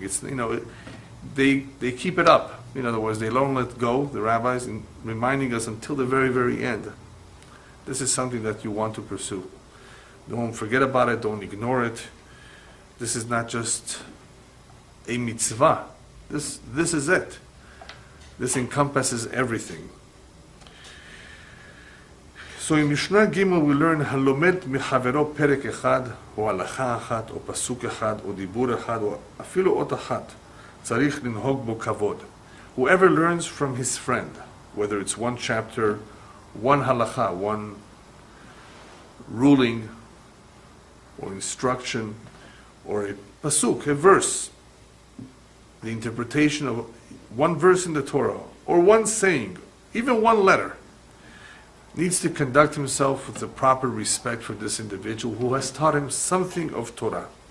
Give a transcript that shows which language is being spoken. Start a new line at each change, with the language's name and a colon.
English: It's they keep it up. In other words, they don't let go, the rabbis, in reminding us until the very, very end. This is something that you want to pursue. Don't forget about it. Don't ignore it. This is not just a mitzvah. This is it. This encompasses everything. So in Mishnah Gimel we learn
Hebrew: Halomed mechavero perek echad, או הלכה אחת, או פסוק אחד, או דיבור אחד, או אפילו אות אחת, צריך לנהוג בו כבוד.
English: Whoever learns from his friend, whether it's one chapter, one halacha, one ruling, or instruction, or a pasuk, a verse, the interpretation of one verse in the Torah, or one saying, even one letter, needs to conduct himself with the proper respect for this individual who has taught him something of Torah.